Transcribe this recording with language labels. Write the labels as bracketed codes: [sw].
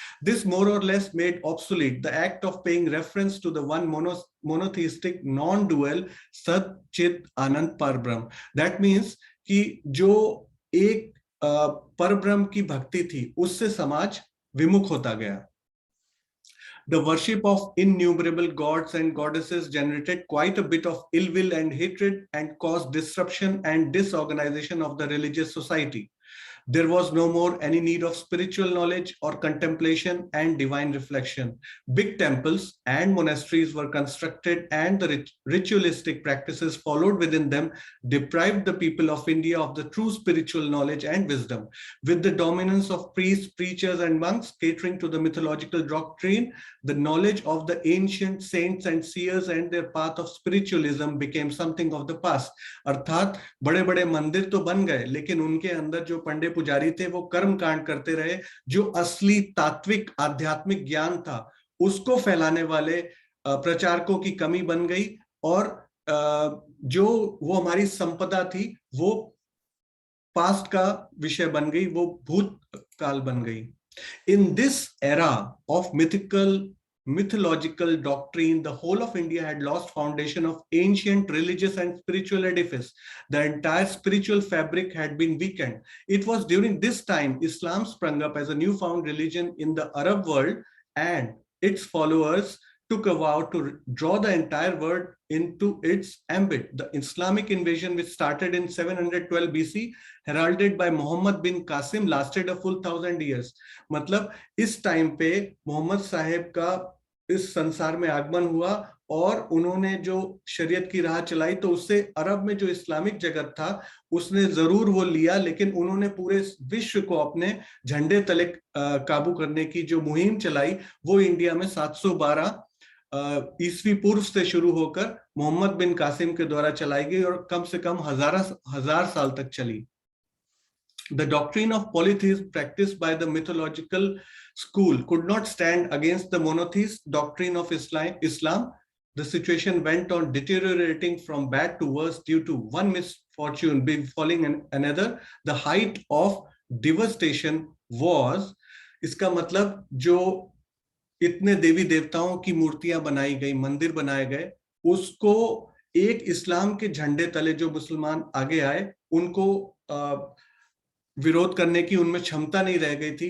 [en] This more or less made obsolete the act of paying reference to the one monotheistic non-dual Sat Chit Anand Parbrahm. That means [hi] कि जो एक परब्रह्म की भक्ति थी उससे समाज विमुख होता गया. [en] The worship of innumerable gods and goddesses generated quite a bit of ill will and hatred and caused disruption and disorganization of the religious society. There was no more any need of spiritual knowledge or contemplation and divine reflection. Big temples and monasteries were constructed, and the ritualistic practices followed within them deprived the people of India of the true spiritual knowledge and wisdom. With the dominance of priests, preachers, and monks catering to the mythological doctrine, the knowledge of the ancient saints and seers and their path of spiritualism became something of the past. [hi] अर्थात बड़े बड़े मंदिर तो बन गए, लेकिन उनके अंदर जो पंडे पुजारी थे वो कर्म कांड करते रहे. जो असली तात्विक आध्यात्मिक ज्ञान था उसको फैलाने वाले प्रचारकों की कमी बन गई, और जो वो हमारी संपदा थी वो पास्ट का विषय बन गई, वो भूतकाल बन गई. [en] In this era of mythological doctrine, the whole of India had lost foundation of ancient religious and spiritual edifice. The entire spiritual fabric had been weakened. It was during this time Islam sprung up as a newfound religion in the Arab world, and its followers took a vow to draw the entire world into its ambit. The Islamic invasion, which started in 712 BC, heralded by Muhammad bin Qasim, lasted a full 1000 years. [hi] मतलब इस time पे मोहम्मद साहेब का इस संसार में आगमन हुआ और उन्होंने जो शरीयत की राह चलाई, तो उससे अरब में जो इस्लामिक जगत था उसने जरूर वो लिया, लेकिन उन्होंने पूरे विश्व को अपने झंडे तले काबू करने की जो मुहिम चलाई वो इंडिया में 712 ईस्वी पूर्व से शुरू होकर मोहम्मद बिन कासिम के द्वारा चलाई गई और कम से कम हजार साल तक चली. [en] The doctrine of polytheism practiced by the mythological school could not stand against the monotheist doctrine of Islam. The situation went on deteriorating from bad to worse due to one misfortune befalling another. The height of devastation was, [hi] इसका मतलब जो इतने देवी देवताओं की मूर्तियां बनाई गई, मंदिर बनाए गए, उसको एक इस्लाम के झंडे तले जो मुसलमान आगे आए, उनको विरोध करने की उनमें क्षमता नहीं रह गई थी।